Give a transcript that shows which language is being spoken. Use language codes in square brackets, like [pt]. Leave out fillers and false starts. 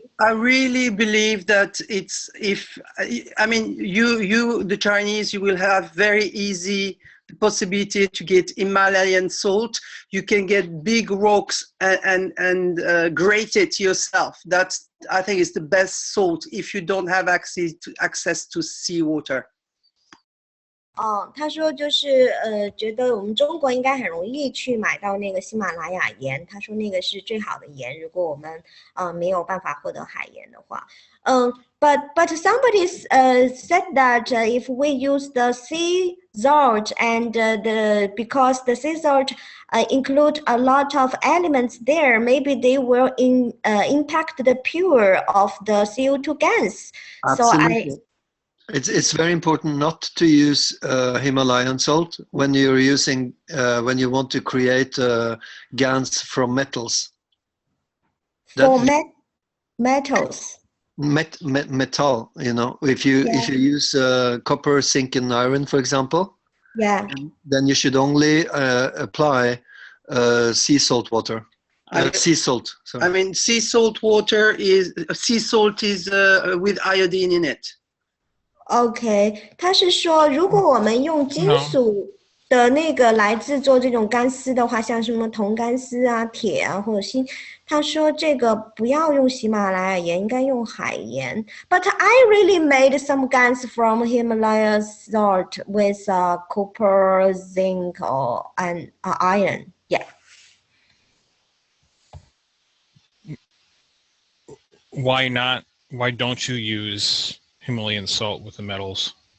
[en] I really believe that it's you the Chinese, you will have very easy possibility to get Himalayan salt. You can get big rocks and grate it yourself. That's, I think, is the best salt if you don't have access to seawater. [zh] 他说就是觉得我们中国应该很容易去买到那个喜马拉雅盐。他说那个是最好的盐，如果我们没有办法获得海盐的话。 [en] But somebody said that if we use the sea salt and because the sea salt include a lot of elements there, maybe they will impact the pure of the CO2 gas. Absolutely. It's very important not to use Himalayan salt when you're using when you want to create GANs from metals. For metals. Metal, you know, if you use copper, zinc, and iron, for example, then you should only apply sea salt water. Sea salt. Sorry. I mean, sea salt water is with iodine in it. [zh] OK， 他是说，如果我们用金属的那个来制作这种干丝的话，像什么铜干丝啊、铁啊或者锌，他说这个不要用喜马拉雅盐，应该用海盐。 [en] But I really made some GANs from Himalaya salt with copper, zinc, and iron. Yeah. Why not? Why don't you use Himalayan salt with the metals?